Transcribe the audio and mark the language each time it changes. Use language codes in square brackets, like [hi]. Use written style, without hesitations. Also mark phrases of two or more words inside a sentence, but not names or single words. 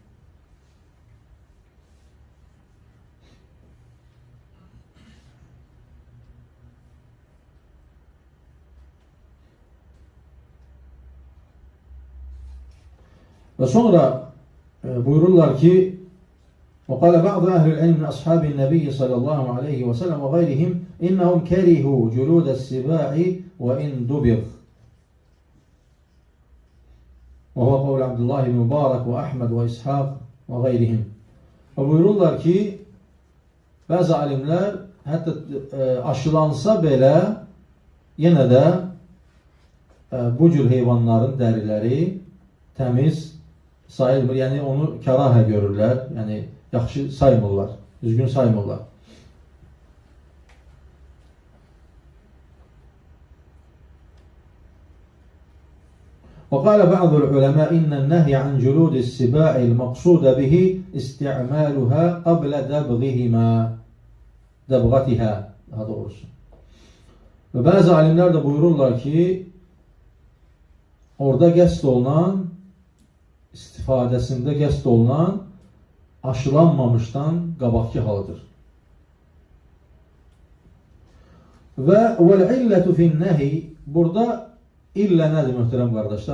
[az] Və sonra buyururlar ki, [ar] وقال بعض أهل العلم من أصحاب النبي صلى الله عليه وسلم وغيرهم إنهم كرهوا جلود السباع وإن دبغ. وهو قول عبد الله بن مبارك وأحمد وإسحاق وغيرهم. [az] Buyururlar ki, bəzi alimlər hətta aşılansa belə yenə də bu cür heyvanların dəriləri təmiz sayılmır. Yəni onu kərahə görürlər. Yəni yaxşı saymırlar, düzgün saymırlar. [ar] وقال بعض العلماء إن النهي عن جلود السباع المقصود به استعمالها قبل دبغتها [az] daha doğrusu. [tr] Ve bazı alimler de [az] buyururlar ki orada qəsd olunan, istifadəsində qəsd olunan aşılanmamışdan qabaqki halıdır. Və [ar] والعلة في النهي, [az] burada illə nədir möhtərəm qardaşlar?